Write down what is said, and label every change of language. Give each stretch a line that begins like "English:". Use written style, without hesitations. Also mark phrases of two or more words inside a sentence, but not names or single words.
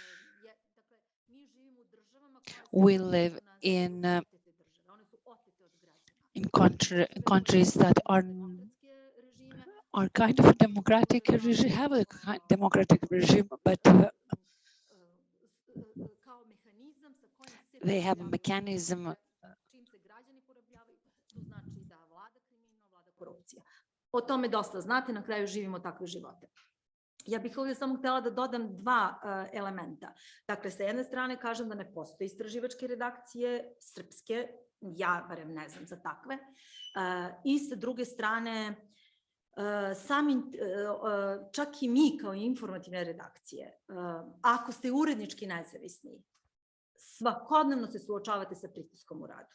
English: We live in countries that are kind of a democratic regime, have a democratic regime, but they have a mechanism.
Serbian: O tome dosta znate, na kraju živimo takve živote. Ja bih ovdje samo htjela da dodam dva elementa. Dakle, sa jedne strane kažem da ne postoje istraživačke redakcije srpske, ja barem ne znam za takve, i sa druge strane čak i mi kao informativne redakcije, ako ste urednički nezavisni, svakodnevno se suočavate sa pritiskom u radu.